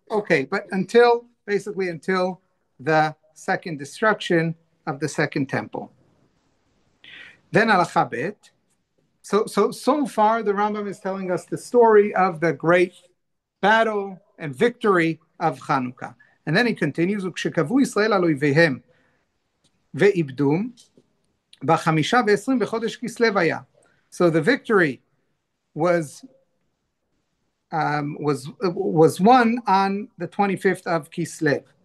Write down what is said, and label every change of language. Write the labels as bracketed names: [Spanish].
[English] Okay, but until the second destruction of the second temple. Then Halacha Bet. So far the Rambam is telling us the story of the great battle and victory of Hanukkah. And then he continues, [Hebrew] וכשקבעו ישראל על אויביהם ואיבדום, בחמישה ועשרים בחודש כסלו היה. [English] So the victory was won on the 25th of Kislev.